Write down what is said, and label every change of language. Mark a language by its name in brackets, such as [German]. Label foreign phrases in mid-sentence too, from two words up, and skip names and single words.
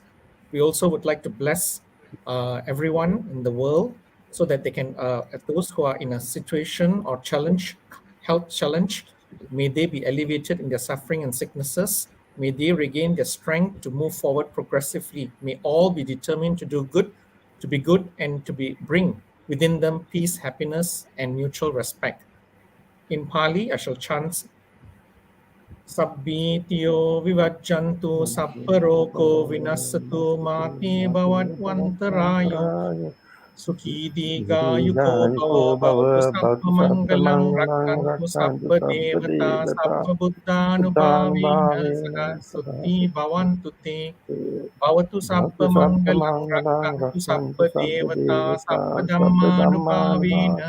[English] We also would like to bless everyone in the world so that they can, those who are in a situation or challenge, health challenge, may they be alleviated in their suffering and sicknesses. May they regain their strength to move forward progressively. May all be determined to do good, to be good, and to bring within them peace, happiness, and mutual respect. In Pali, I shall chant [Pali] Sabbitiyo vivajjantu sapparoko vinasatu mati bhavatwantarayo Sukhi Digayuko Bhava Bhavatu Sabba Mangalang Rakkantu Sabba Devata Sabba Buddhanubhavena Sada Sutti Bhavantu Te Bhavatu Sabba Mangalang Rakkantu Sabba Devata Sabba Dhammanubhavena